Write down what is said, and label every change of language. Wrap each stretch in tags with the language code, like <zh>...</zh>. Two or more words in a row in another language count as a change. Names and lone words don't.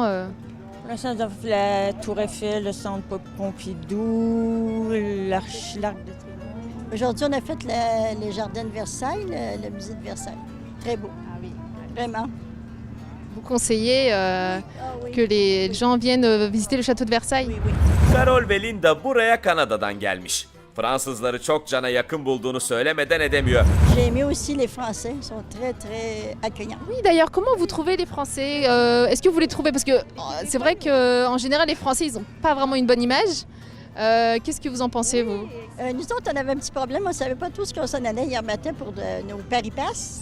<fr>Pour l'instant, la Tour Eiffel, le centre Pompidou, l'Arc de Triomphe. Aujourd'hui, on a fait les jardins de Versailles, le musée de Versailles. Très beau. Ah oui. Vraiment. Vous conseillez Ah oui. que les gens viennent visiter le château de Versailles? Oui, oui.</fr> <tr>Carol ve Linda buraya Kanada'dan gelmiş. Fransızları çok cana yakın bulduğunu söylemeden edemiyor.</tr> <fr>J'ai aimé aussi les Français. Ils sont très, très accueillants. Oui, d'ailleurs, comment vous trouvez les Français? Est-ce que vous les trouvez? Parce que c'est vrai qu'en général, les Français, ils n'ont pas vraiment une bonne image. Qu'est-ce que vous en pensez, vous? Nous autres, on avait un petit problème. On ne savait pas tout ce qu'on s'en allait hier matin pour nos Paris-Pass.</fr>